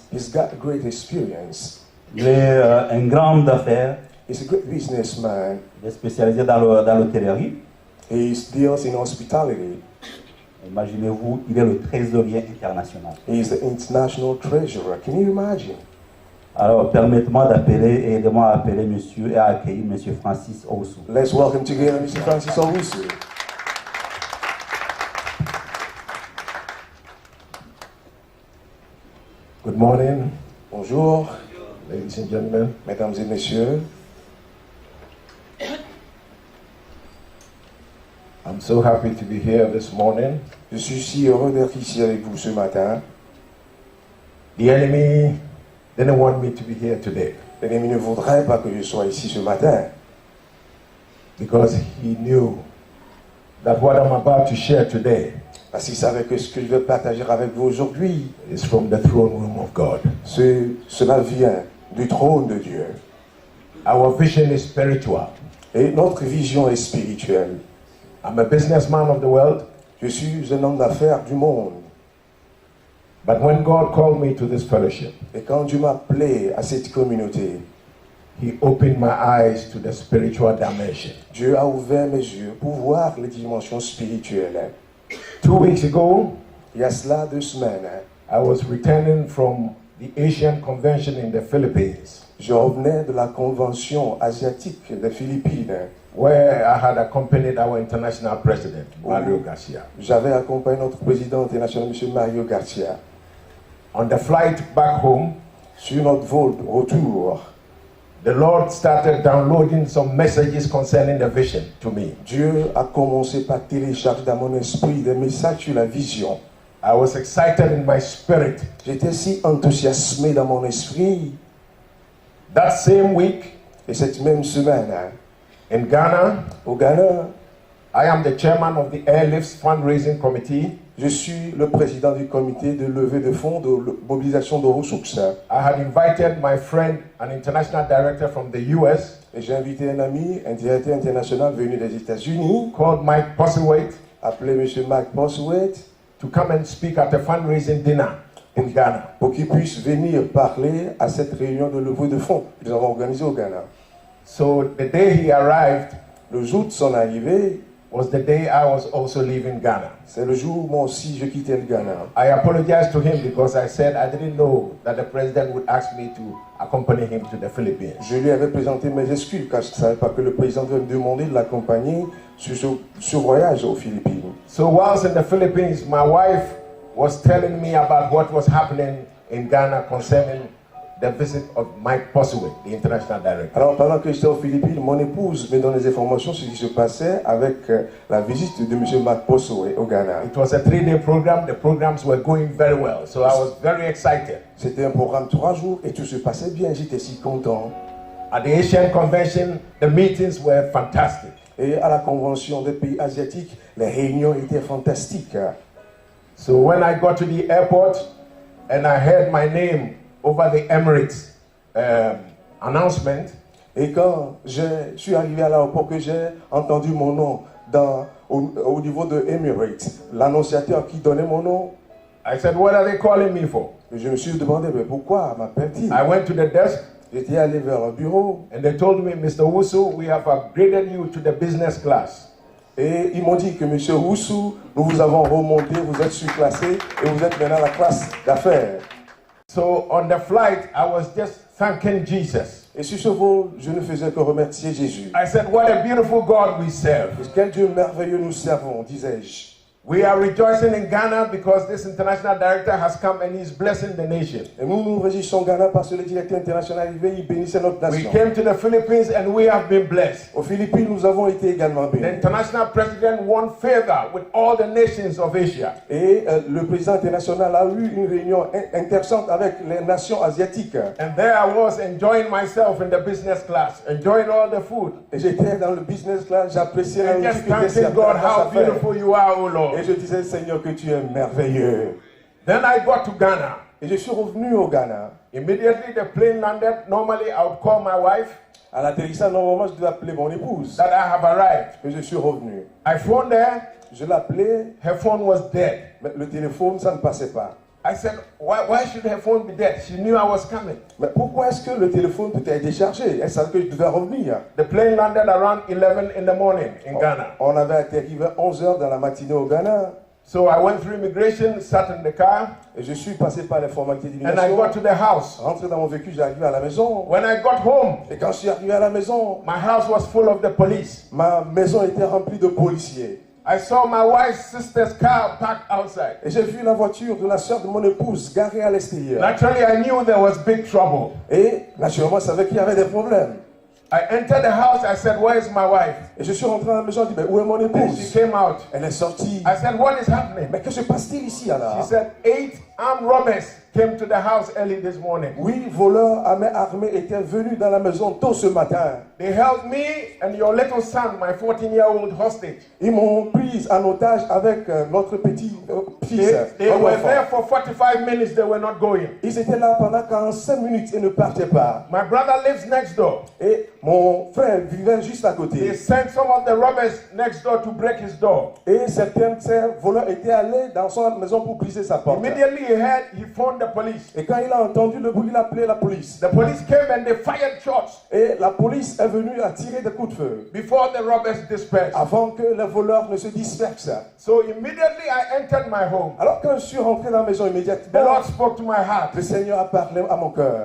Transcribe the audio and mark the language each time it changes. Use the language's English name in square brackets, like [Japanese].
[English] He's got great experience. [French] Il est un grand d'affaires. [English] He's a great businessman. [French] Il est spécialisé dans l'hôtellerie. [English] He deals in hospitality. [French] Imaginez-vous, il est le trésorier international. [English] He is the international treasurer. Can you imagine? [French] Alors, permettez-moi d'appeler et aidez-moi à appeler monsieur et à accueillir monsieur Francis Owusu. [English] Let's welcome together Mr. Francis Owusu. Good morning, [French] Bonjour, [English] ladies and gentlemen. [French] mesdames et messieurs. [English] I'm so happy to be here this morning. [French] Je suis si heureux d'être ici avec vous ce matin. [English] The enemy didn't want me to be here today [French] L'ennemi ne voudrait pas que je sois ici ce matin [English] because he knew that what I'm about to share today [French] Parce qu'il savait que ce que je vais partager avec vous aujourd'hui, [English] is from the throne room of God. [French] cela vient du trône de Dieu. [English] Our vision is spiritual. [French] Et notre vision est spirituelle. [English] I'm a businessman of the world, [French] Je suis un homme d'affaires du monde. [English] but when God called me to this fellowship, [French] Et quand Dieu m'a appelé à cette communauté, [English] He opened my eyes to the spiritual dimension. [French] Dieu a ouvert mes yeux pour voir les dimensions spirituelles. [English] 2 weeks ago, [French] Il y a cela 2 semaines, [English] I was returning from the Asian Convention in the Philippines, [French] je revenais de la convention asiatique des Philippines. [English] where I had accompanied our international president, Mario Garcia. [French] J'avais accompagné notre président international, M. Mario Garcia. [English] On the flight back home, [French] Sur notre vol de retour, [English] the Lord started downloading some messages concerning the vision to me. [French] Dieu a commencé par télécharger dans mon esprit des messages sur la vision. [English] I was excited in my spirit. [French] J'étais si enthousiasmé dans mon esprit. [English] That same week [French] Et cette même semaine, [English] in Ghana, [French] au Ghana, [English] I am the chairman of the Airlifts Fundraising Committee. [French] je suis le président du comité de levée de fonds de mobilisation de ressources. [English] I had invited my friend, an international director from the US, [French] Et j'ai invité un ami, un directeur international venu des États-Unis, [English] called Mike Postlethwaite, [French] appelé M. Mike Postlethwaite, [English] to come and speak at a fundraising dinner in Ghana. [French] pour qu'il puisse venir parler à cette réunion de levée de fonds que nous avons organisée au Ghana. [English] So the day he arrived [French] Le jour de son arrivée, [English] was the day I was also leaving Ghana. [French] c'est le jour où moi aussi je quittais le Ghana. [English] I apologized to him because I said I didn't know that the president would ask me to accompany him to the Philippines. [French] Je lui avais présenté mes excuses car je ne savais pas que le président devait me demander de l'accompagner sur ce voyage aux Philippines. [English] So whilst in the Philippines, my wife was telling me about what was happening in Ghana concerning the visit of Mike Postlethwaite, the international director. [French] Alors pendant que j'étais aux Philippines, mon épouse me donnait des informations sur ce qui se passait avec la visite de M. Mike Postlethwaite au Ghana. [English] It was a 3-day program. The programs were going very well. So I was very excited. [French] C'était un programme 3 jours et tout se passait bien, j'étais si content. [English] At the Asian Convention, the meetings were fantastic. [French] Et à la convention des pays asiatiques, les réunions étaient fantastiques. [English] So when I got to the airport and I heard my name over the Emirates announcement, [French] Et quand je suis arrivé à l'aéroport, que j'ai entendu mon nom au niveau de Emirates, l'annonciateur qui donnait mon nom, [English] I said, what are they calling me for? [French] je me suis demandé, mais pourquoi m'appelle-t-il? [English] I went to the desk [French] J'étais allé vers le bureau [English] and they told me, Mr. Wusu, we have upgraded you to the business class. [French] et ils m'ont dit que M. Roussou, nous vous avons remonté, vous êtes surclassé et vous êtes maintenant à la classe d'affaires. [English] So on the flight, I was just thanking Jesus. [French] Et sur ce vol, je ne faisais que remercier Jésus. [English] I said, what a beautiful God we serve. [French] Quel Dieu merveilleux nous servons, disais-je. [English] We are rejoicing in Ghana because this international director has come and he's blessing the nation. [French] Et nous nous réjouissons au Ghana parce que le directeur international est arrivé, il bénissait notre [English] We [French] nation. [English] came to the Philippines and we have been blessed. [French] Aux Philippines, nous avons été également [English] The [French] bénis. [English] international president won favor with all the nations of Asia. [French] Et le président international a eu une réunion intéressante avec les nations asiatiques. [English] And there I was enjoying myself in the business class, enjoying all the food. [French] Et j'étais dans le business class, j'appréciais la [English] And just [French] nourriture qui était [English] thanking God [French] servie à [English] how [French] notre affaire. [English] beautiful you are, O Lord. [French] Et je disais, Seigneur, que tu es merveilleux. [English] Then I got to Ghana. [French] Et je suis revenu au Ghana. [English] Immediately the plane landed. Normally I would call my wife [French] À l'atterrissage, normalement, je devais appeler mon épouse. [English] that I have arrived. [French] Mais je suis revenu. [English] I phoned her. [French] Je l'appelais, [English] Her phone was dead. [French] mais le téléphone, ça ne passait pas. [English] I said, why should her phone be dead? She knew I was coming. [French] Mais pourquoi est-ce que le téléphone peut être déchargé? Elle savait que je devais revenir. [English] The plane landed around 11 in the morning in Ghana. [French] On avait atterri vers 11h dans la matinée au Ghana. [English] So I went through immigration, sat in the car, [French] Et je suis passé par les formalités [English] and I [French] d'immigration. [English] got to the house. [French] Rentré dans mon véhicule, j'arrivais à la maison. [English] When I got home, [French] Et quand je suis arrivé à la maison, [English] my house was full of the police. [French] ma maison était remplie de policiers. [English] I saw my wife's sister's car parked outside. [French] Et j'ai vu la voiture de la sœur de mon épouse garée à l'extérieur. [English] Naturally, I knew there was big trouble. [French] Et naturellement, je savais qu'il y avait des problèmes. [English] I entered the house. I said, "Where is my wife?" [French] Et je suis rentré dans la maison, je dis, mais où est mon [English] And she [French] épouse? [English] came out. [French] Elle est sortie. [English] I said, "What is happening?" [French] Mais que se passe-t-il ici [English] She [French] alors? [English] said, 8 armed robbers came to the house early this morning. [French] Oui, voleurs à main armée étaient venus dans la maison tôt ce matin. [English] They held me and your little son, my 14-year-old, hostage. [French] Ils m'ont pris en otage avec notre petit fils. [English] They [French] notre [English] were [French] enfant. [English] there for 45 minutes. They were not going. [French] Ils étaient là pendant 45 minutes et ne partaient pas. [English] My brother lives next door. [French] Et mon frère vivait juste à [English] They [French] côté. [English] sent some of the robbers next door to break his door. [French] Et certains de ces voleurs étaient allés dans sa maison pour briser sa porte. [English] Immediately he phoned the police. [French] Et quand il a entendu le bruit, il a appelé la police. [English] The police came and they fired shots [French] Et la police est venue à tirer des coups de feu [English] before the robbers dispersed. [French] avant que les voleurs ne se dispersent. [English] So immediately I entered my home. [French] Alors quand je suis rentré dans la maison [English] The [French] immédiatement, [English] Lord spoke to my heart. [French] le Seigneur a parlé à mon cœur.